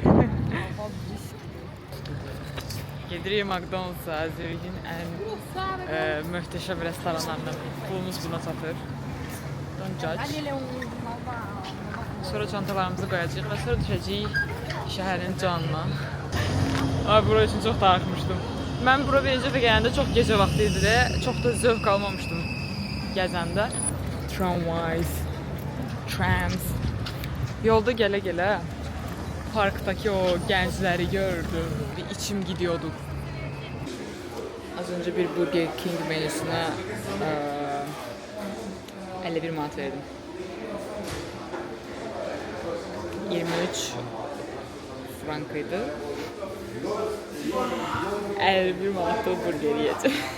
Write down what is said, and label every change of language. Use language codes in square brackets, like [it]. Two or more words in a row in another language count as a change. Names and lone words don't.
[az] Gedirik McDonald's'a, Zürih'in en möhtəşəm restoranlarından. Pulumuz buna çatır. [en] Don't judge. [az] Sonra çantalarımızı qoyacağıq və sonra düşəcəyik şəhərin canına. Bura üçün çox darıxmışdım. Mən bura birinci dəfə gələndə çox gecə vaxtı idi də, çox da zövq almamışdım gəzəndə. Trams. Yolda gələ-gələ parkdaki o gəncləri gördüm. [tr] Bir içim gidiyordu. Az önce bir Burger King menüsüne 51 manat verdim. 23 frankıydı. 51 manatlı burger yiyeceğim.